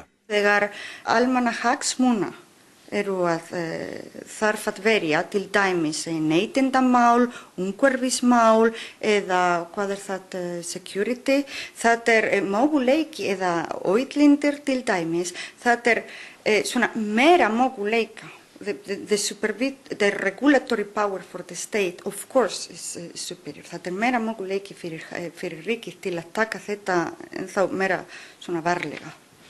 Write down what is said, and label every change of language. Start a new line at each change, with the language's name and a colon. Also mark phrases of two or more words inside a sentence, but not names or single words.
Icelandic: Þegar almannahagsmuna eru að þarf að verja til dæmis neytendamál, umhverfismál eða hvað það security, það möguleiki eða auðlindir til dæmis, það svona meira möguleika.
English: The regulatory power for the state, of course, is superior.
Icelandic: Það meira möguleiki fyrir ríkið til að taka þetta ennþá meira svona varlega.